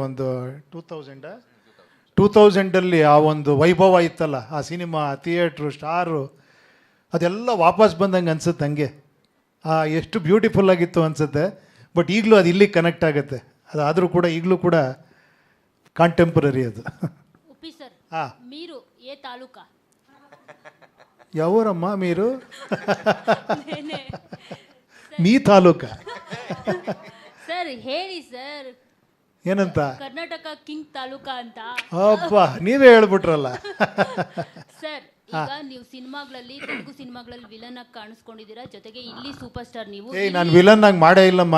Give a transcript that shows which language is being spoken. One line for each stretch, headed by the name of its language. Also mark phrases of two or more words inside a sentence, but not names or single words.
Kannada: ಒಂದು 2000 ಆ ಒಂದು ವೈಭವ ಇತ್ತಲ್ಲ ಆ ಸಿನಿಮಾ, ಥಿಯೇಟ್ರು, ಸ್ಟಾರು, ಅದೆಲ್ಲ ವಾಪಸ್ ಬಂದಂಗೆ ಅನ್ಸುತ್ತೆ. ಹಂಗೆ ಎಷ್ಟು ಬ್ಯೂಟಿಫುಲ್ ಆಗಿತ್ತು ಅನಿಸುತ್ತೆ. ಬಟ್ ಈಗಲೂ ಅದು ಇಲ್ಲಿಗೆ ಕನೆಕ್ಟ್ ಆಗುತ್ತೆ. ಅದಾದರೂ ಕೂಡ ಈಗಲೂ ಕೂಡ ಕಾಂಟೆಂಪರರಿ ಅದು. ಉಪ್ಪಿ ಸರ್,
Telugu: మీరు ఏ తాలూకా? ఎవరమ్మ మీరు? మీ ತಾಲೂಕಾ?
Kannada: ಸರ್ ಹೇಳಿ ಸರ್, ಏನಂತ? ಕರ್ನಾಟಕ ಕಿಂಗ್ ತಾಲೂಕಾ ಅಂತ. ಅಪ್ಪ ನೀವೇ ಹೇಳ್ಬಿಟ್ರಲ್ಲ. ಸರ್ ಈಗ ನೀವು ಸಿನಿಮಾಗಳಲ್ಲಿ, ತೆಲುಗು ಸಿನಿಮಾಗಳಲ್ಲಿ ವಿಲನ್ ಆಗಿ ಕಾಣಿಸ್ಕೊಂಡಿದ್ದೀರಾ, ಜೊತೆಗೆ ಇಲ್ಲಿ
English: super star
Kannada: ನೀವು. ಏಯ್ ನಾನು ವಿಲನ್ ಆಗಿ ಮಾಡೇ ಇಲ್ಲಮ್ಮ.